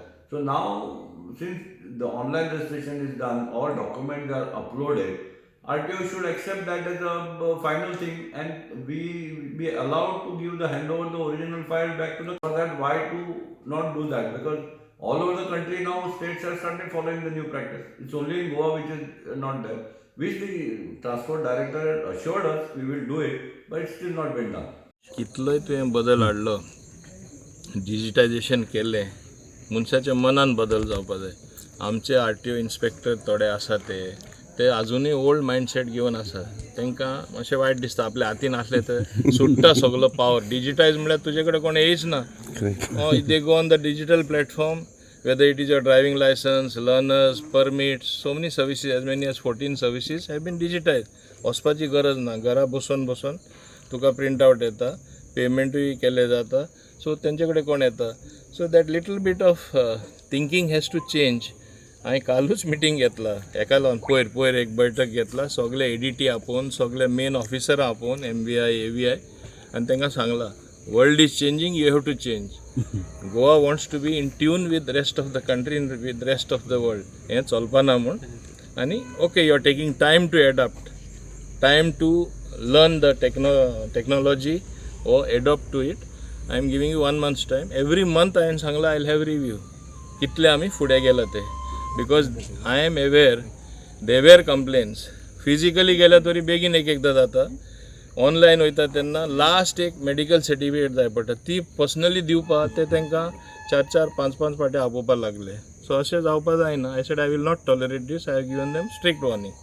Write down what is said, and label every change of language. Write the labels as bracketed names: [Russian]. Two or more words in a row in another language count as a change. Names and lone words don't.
[English] So now, since the online registration is done, all documents are uploaded, RTO should accept that as a final thing, and we be allowed to give the handover the original file back to the. For that, why to not do that? Because all over the country now, states have started following the new practice. It's only in Goa which is not there. Which the transport director assured us we will do it, but it's still not been done. [Konkani] कितलोय तुवें बदल हाडलो, डिजिटायजेशन केलें, मनशाच्या मनान बदल जावपाक जाय. आमचे RTO इन्स्पेक्टर थोडे आसा ते अजुनूय [English] old mindset [Konkani] घेवन आसा. तांकां मातशें वायट दिसता, आपल्या हातीन आसलें तर सुट्टा सगलो पावर. डिजिटायज म्हळ्यार तुजे कडेन कोण येयच ना. [English] They go on the digital platform, whether it is your driving license, learners, permits, so many services, as many as 14 services have been digitized. [Konkani] वचपाची गरज ना, घरा बसून तुका [English] print out [Konkani] येता, पेमेंटूय केले जाता, सो तेंचे कडेन कोण येता. [English] So that little bit of thinking has to change. [Konkani] हांवें कालूच मिटींग घेतला, हेका लागून पयर एक बैठक घेतला, सगळे एडीटी आपोवन, सगळे [English] main officer [Konkani] आपोवन, MVI, AVI, आनी तांकां सांगला [English] world is changing, you have to change. Goa wants to be in tune with the rest of the country and with the rest of the world. [Konkani] हें चलपाना म्हूण. [English] आनी okay, you are taking time to adapt, time to learn the technology or adopt to it. I am giving you 1 month's time. Every month I am सांगला I will have review. [Konkani] कितले आमी फुडें गेला ते. [English] Because I am aware there were complaints. [Konkani] Physically गेल्या तरी बेगीन एकदां जाता. ऑनलायन वयता तेन्ना लास्ट एक [English] medical certificate [Konkani] जाय पडटा, ती पर्सनली दिवपाक ते तांकां 4-5 फावटी आपोवपाक लागले. सो अशें जावपाक जायना. [English] I said I will not tolerate this. I have given them strict warning.